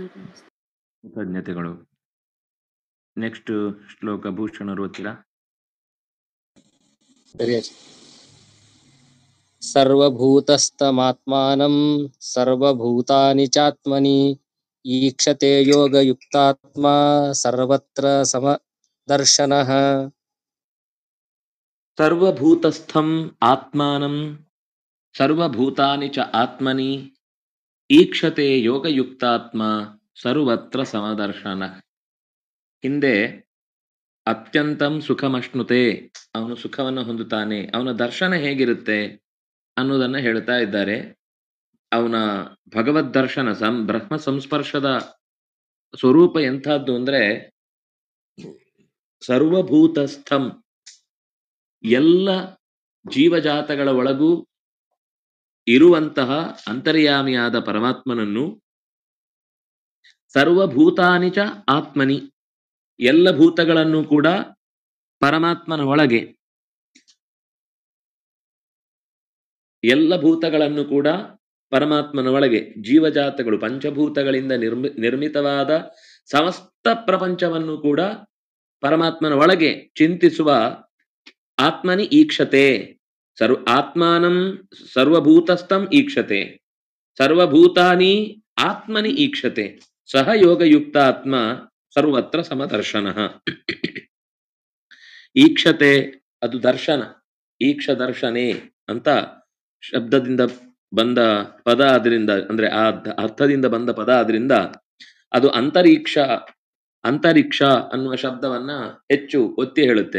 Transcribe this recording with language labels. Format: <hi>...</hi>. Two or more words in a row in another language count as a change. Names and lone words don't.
<kn>ಕೃತಜ್ಞತೆಗಳು. ನೆಕ್ಸ್ಟ್ ಶ್ಲೋಕ ಭೂಷಣರು ಓದ್ತೀರಾ? ಸರಿ ಆಚಾರ್ಯ.</kn> <sa>ಸರ್ವಭೂತಸ್ಥಮಾತ್ಮಾನಂ ಸರ್ವಭೂತಾನಿ ಚಾತ್ಮನಿ ಈಕ್ಷತೆ ಯೋಗಯುಕ್ತಾತ್ಮ ಸರ್ವತ್ರ ಸಮದರ್ಶನಃ. ಸರ್ವಭೂತಸ್ಥಂ ಆತ್ಮಾನಂ ಸರ್ವಭೂತಾನಿ ಚ ಆತ್ಮನಿ ಈಕ್ಷತೆ ಯೋಗಯುಕ್ತಾತ್ಮ ಸರ್ವತ್ರ ಸಮದರ್ಶನಃ.</sa> <kn>ಹಿಂದೆ</kn> <sa>ಅತ್ಯಂತಂ ಸುಖಮಶ್ನುತೆ,</sa> <kn>ಅವನು ಸುಖವನ್ನು ಹೊಂದುತ್ತಾನೆ, ಅವನ ದರ್ಶನ ಹೇಗಿರುತ್ತೆ ಅನ್ನೋದನ್ನ ಹೇಳ್ತಾ ಇದ್ದಾರೆ. ಅವನ ಭಗವದ್ ದರ್ಶನ ಬ್ರಹ್ಮ ಸಂಸ್ಪರ್ಶದ ಸ್ವರೂಪ ಎಂಥದ್ದು ಅಂದ್ರೆ ಸರ್ವಭೂತಸ್ಥಂ, ಎಲ್ಲ ಜೀವಜಾತಗಳ ಒಳಗೂ ಇರುವಂತಹ ಅಂತರ್ಯಾಮಿಯಾದ ಪರಮಾತ್ಮನನ್ನು,</kn> <sa>ಸರ್ವಭೂತಾನಿ ಚ ಆತ್ಮನಿ,</sa> <kn>ಎಲ್ಲ ಭೂತಗಳನ್ನು ಕೂಡ ಪರಮಾತ್ಮನ ಒಳಗೆ, ಎಲ್ಲ ಭೂತಗಳನ್ನು ಕೂಡ ಪರಮಾತ್ಮನ ಒಳಗೆ, ಜೀವಜಾತಗಳು ಪಂಚಭೂತಗಳಿಂದ ನಿರ್ಮಿತವಾದ ಸಮಸ್ತ ಪ್ರಪಂಚವನ್ನು ಕೂಡ ಪರಮಾತ್ಮನ ಒಳಗೆ ಚಿಂತಿಸುವ</kn> <sa>ಆತ್ಮನಿ ಈಕ್ಷತೆ. ಆತ್ಮಾನಂ ಸರ್ವಭೂತಸ್ಥಂ ಈಕ್ಷತೆ ಸರ್ವಭೂತಾನಿ ಆತ್ಮನಿ ಈಕ್ಷತೆ ಸಹ ಯೋಗಯುಕ್ತ ಆತ್ಮ ಸರ್ವತ್ರ ಸಮದರ್ಶನಃ.</sa> <kn>ಈಕ್ಷತೆ ಅದು ದರ್ಶನ,</kn> <sa>ಈಕ್ಷ ದರ್ಶನೆ</sa> <kn>ಅಂತ ಶಬ್ದದಿಂದ ಬಂದ ಪದ, ಆದ್ರಿಂದ ಅಂದ್ರೆ ಆ ಅರ್ಥದಿಂದ ಬಂದ ಪದ, ಆದ್ರಿಂದ ಅದು ಅಂತರಿಕ್ಷ ಅನ್ನುವ ಶಬ್ದವನ್ನ ಹೆಚ್ಚು ಒತ್ತಿ ಹೇಳುತ್ತೆ.</kn>